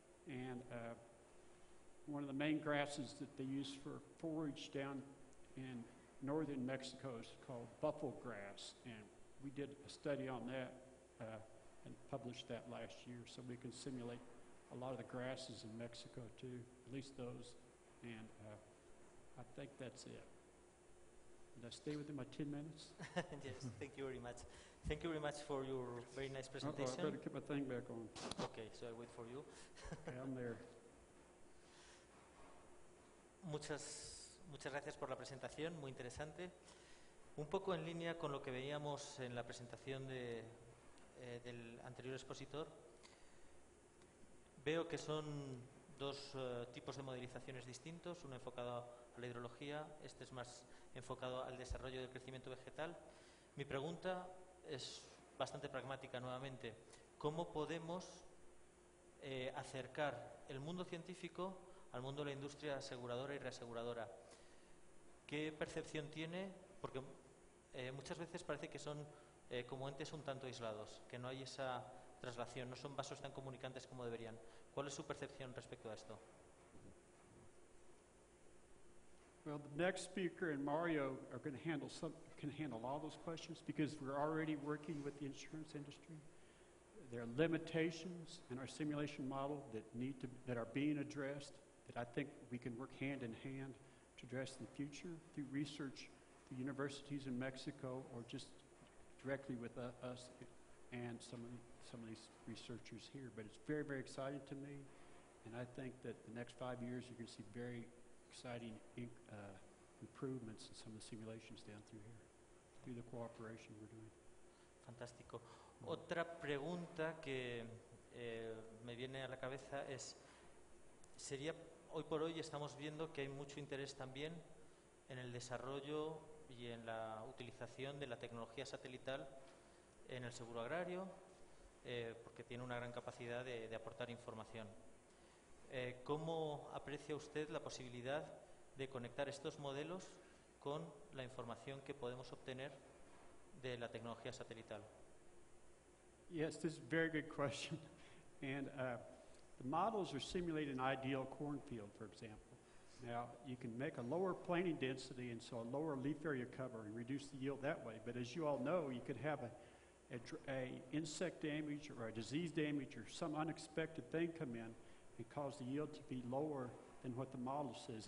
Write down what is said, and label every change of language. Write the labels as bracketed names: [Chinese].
[English] And one of the main grasses that they use for forage down in northern Mexico is called buffalo grass, and we did a study on that and published that last year, so we can simulate a lot of the grasses in Mexico too, at least those, and I think that's it. Did I stay within my 10 minutes? Yes, thank you very much. Thank you very much for your very nice presentation. I better get my thing back on. Okay, so I'll wait for you. Okay, I'm there. [Spanish] Muchas gracias por la presentación, muy interesante. Un poco en línea con lo que veíamos en la presentación del anterior expositor, veo que son dos tipos de modelizaciones distintos, uno enfocado a la hidrología, este es más enfocado al desarrollo del crecimiento vegetal. Mi pregunta es bastante pragmática nuevamente. ¿Cómo podemos acercar el mundo científico al mundo de la industria aseguradora y reaseguradora? ¿Qué percepción tiene? Porque muchas veces parece que son como entes un tanto aislados, que no hay esa traslación, no son vasos tan comunicantes como deberían. ¿Cuál es su percepción respecto a esto? [English] Well, the next speaker and Mario are going to can handle all those questions, because we're already working with the insurance industry. There are limitations in our simulation model that are being addressed, that I think we can work hand in hand to address in the future through research through universities in Mexico, or just directly with us and some of these researchers here. But it's very, very exciting to me, and I think that the next 5 years you're going to see very exciting improvements in some of the simulations down through here, through the cooperation we're doing. [Spanish] Fantástico. Otra pregunta que me viene a la cabeza sería, hoy por hoy estamos viendo que hay mucho interés también en el desarrollo y en la utilización de la tecnología satelital en el seguro agrario, porque tiene una gran capacidad de aportar información. ¿Cómo aprecia usted la posibilidad de conectar estos modelos con la información que podemos obtener de la tecnología satelital? [English] Yes, this is a very good question. And The models are simulating an ideal cornfield, for example. Now, you can make a lower planting density and so a lower leaf area cover and reduce the yield that way. But as you all know, you could have a insect damage or a disease damage or some unexpected thing come in and cause the yield to be lower than what the model says.